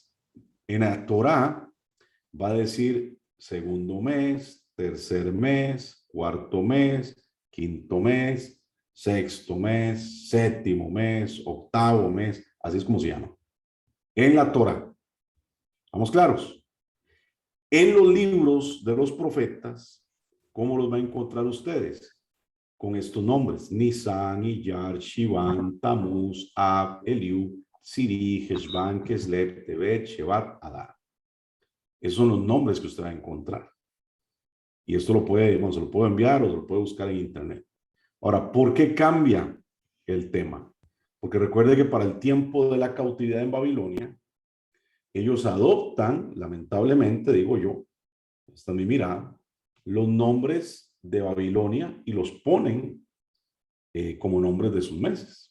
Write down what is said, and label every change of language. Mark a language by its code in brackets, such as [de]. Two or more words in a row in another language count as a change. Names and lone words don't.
[es] En la Torá va a decir segundo mes, tercer mes, cuarto mes, quinto mes, sexto mes, séptimo mes, octavo mes. Así es como se llama. En la Torá. ¿Estamos claros? En los libros de los profetas, ¿cómo los va a encontrar ustedes? Con estos nombres: Nisan, Iyar, Shivan, Tamuz, Ab, Eliú, Siri, Heshvan, Keslev, Tebet, Shevat, Adar. Esos son los nombres que usted va a encontrar. Y esto lo puede, bueno, se lo puedo enviar o se lo puede buscar en internet. Ahora, ¿por qué cambia el tema? Porque recuerde que para el tiempo de la cautividad en Babilonia, ellos adoptan, lamentablemente, digo yo, esta es mi mirada, los nombres de Babilonia y los ponen como nombres de sus meses.